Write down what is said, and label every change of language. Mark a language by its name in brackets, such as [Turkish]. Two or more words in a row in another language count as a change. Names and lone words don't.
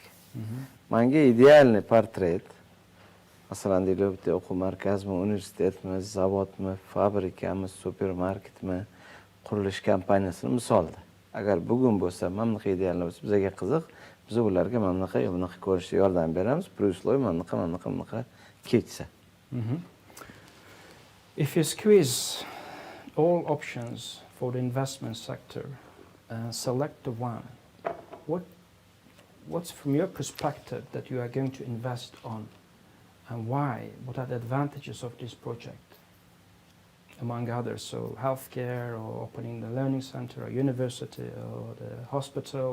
[Uzbek] Menga idealniy portret. Masalan, deylik, bitta o'quv markazimi, universitetmi, zavodmi, fabrikami, supermarketmi, qurilish kompaniyasini misolda. Agar bugun bo'lsa, mana bunaqa idealni bo'lsa, bizga qiziq, biz ularga mana bunaqa ko'rishga yordam beramiz. Plus loy mana bunaqa ketsa. [English] If you squeeze all options for the investment sector and select the one, what's from your perspective that you are going to invest on and why? What are the advantages of this project? Among others, so healthcare or opening the learning center or university or the hospital.